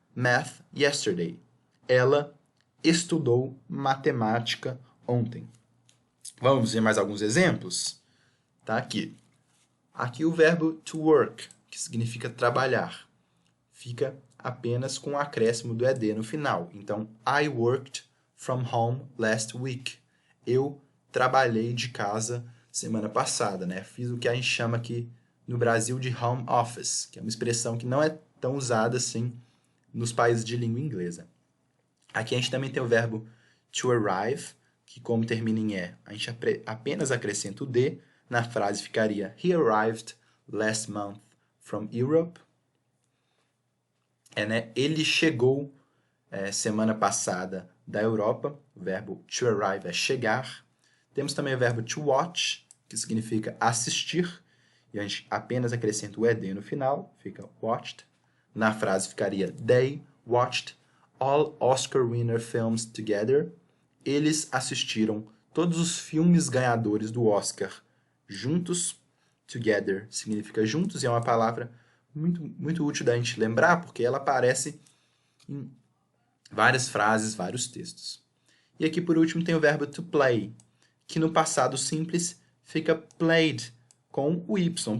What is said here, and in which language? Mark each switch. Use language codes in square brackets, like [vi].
[en] math yesterday. [pt] Ela estudou matemática ontem. Vamos ver mais alguns exemplos? Tá aqui. Aqui o verbo to work, que significa trabalhar, fica apenas com o acréscimo do ed no final. [en] Então, I worked from home last week. [pt] Eu trabalhei de casa semana passada, né? Fiz o que a gente chama aqui no Brasil de home office, que é uma expressão que não é tão usada assim nos países de língua inglesa. Aqui a gente também tem o verbo to arrive, que como termina em E, a gente apenas acrescenta o D, na frase ficaria [en] He arrived last month from Europe. [pt] Né? Ele chegou semana passada da Europa. O verbo to arrive é chegar. Temos também o verbo to watch, que significa assistir. E a gente apenas acrescenta o ed no final, fica watched. Na frase ficaria [en] They watched all Oscar-winner films together. [pt] Eles assistiram todos os filmes ganhadores do Oscar juntos. Together significa juntos e é uma palavra muito útil da gente lembrar, porque ela aparece em várias frases, vários textos. E aqui, por último, tem o verbo to play, que no passado simples fica played com o y.